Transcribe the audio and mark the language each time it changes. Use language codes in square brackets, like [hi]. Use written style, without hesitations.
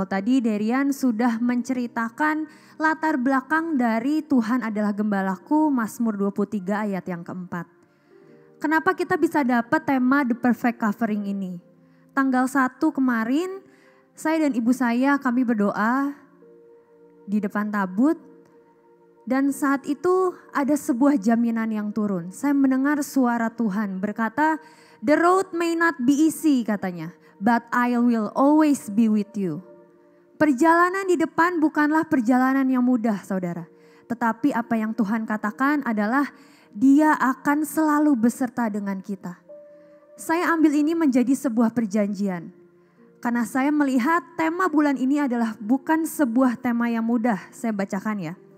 [id] Kalau tadi Derian sudah menceritakan latar belakang dari Tuhan adalah gembalaku, Mazmur 23 ayat yang keempat. Kenapa kita bisa dapat tema The Perfect Covering ini? Tanggal 1 kemarin, saya dan ibu saya kami berdoa di depan tabut. Dan saat itu ada sebuah jaminan yang turun. Saya mendengar suara Tuhan berkata, [en] "The road may not be easy," [id] katanya, [en] "but I will always be with you." [id] Perjalanan di depan bukanlah perjalanan yang mudah saudara. Tetapi apa yang Tuhan katakan adalah Dia akan selalu beserta dengan kita. Saya ambil ini menjadi sebuah perjanjian. Karena saya melihat tema bulan ini adalah bukan sebuah tema yang mudah. Saya bacakan ya.